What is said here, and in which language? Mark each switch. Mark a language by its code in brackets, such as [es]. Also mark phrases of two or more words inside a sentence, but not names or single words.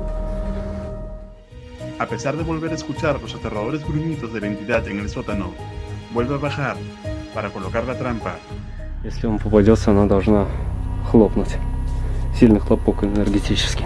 [es] A pesar de volver a escuchar los aterradores gruñidos de la entidad en el sótano, vuelve a bajar para colocar la trampa. [ru] Если он попадется, она должна хлопнуть. Сильный хлопок энергетический.